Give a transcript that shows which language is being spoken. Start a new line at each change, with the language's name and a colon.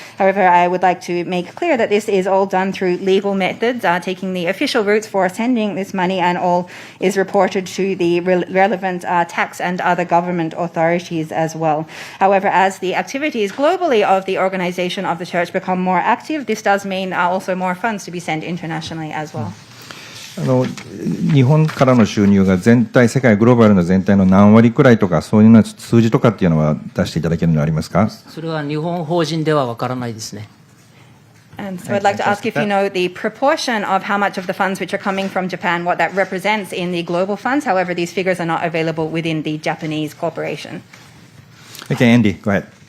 English: However, I would like to make clear that this is all done through legal methods, taking the official routes for sending this money, and all is reported to the relevant tax and other government authorities as well. However, as the activities globally of the organization of the church become more active, this does mean also more funds to be sent internationally as well.
Japanese: 日本からの収入が全体、世界グローバルの全体の何割くらいとか、そういうような数字とかっていうのは出していただけるのはありますか？それは日本法人ではわからないですね。
English: And so I'd like to ask if you know the proportion of how much of the funds which are coming from Japan, what that represents in the global funds. However, these figures are not available within the Japanese corporation. Okay, Andy, go ahead.